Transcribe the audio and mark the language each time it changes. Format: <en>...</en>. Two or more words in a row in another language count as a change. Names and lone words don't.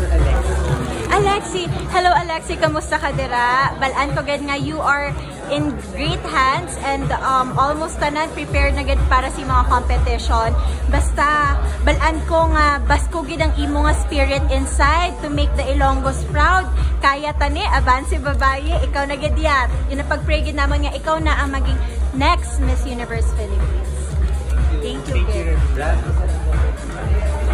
<hil>Alexi. Hello, Alexi. Kamusta ka dira? Balaan ko gid nga</hil> <en>you are in great hands and almost</en> <hil>tanan prepared na gid para sa mga competition. Basta balaan ko nga basko gid ang imo nga</hil> <en>spirit inside to make the Ilonggos proud.</en> <hil>Kaya tani abanse babaye, ikaw na gid yat. Yun ang pag-pray gid namon nga ikaw na ang maging next Miss Universe Philippines.</hil> <en>Thank you. Thank you.</en>